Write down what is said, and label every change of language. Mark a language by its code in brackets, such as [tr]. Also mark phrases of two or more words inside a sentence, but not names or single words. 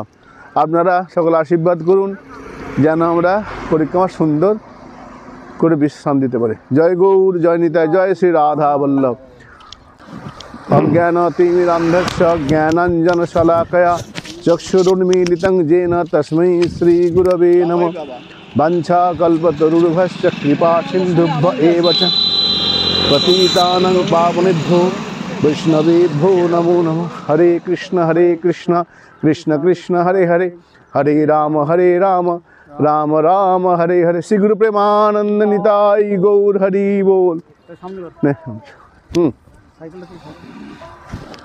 [bn] আপনারা সকলে আশীর্বাদ করুন যেন আমরা পরিক্রমা সুন্দর করে বিশ্রাম দিতে পারি। জয় গৌর, জয় নিতাই, জয় শ্রী রাধা বল্লভ। [sa] অজ্ঞানতিমিরান্ধস্য জ্ঞানাঞ্জনশলাকয়া চক্ষুरुन्मीलितं येन तस्मै श्रीगुरवे नमः। वाञ्छाकल्पतरुभ्यश्च कृपासिन्धुभ्य एव च पतितानां पावनेभ्यो वैष्णवेभ्यो नमो नमः। हरे कृष्ण कृष्ण कृष्ण हरे हरे, हरे राम राम राम हरे हरे। [bn] শ্রী গুরু প্রেমানন্দ নিতাই গৌর হরি বোল।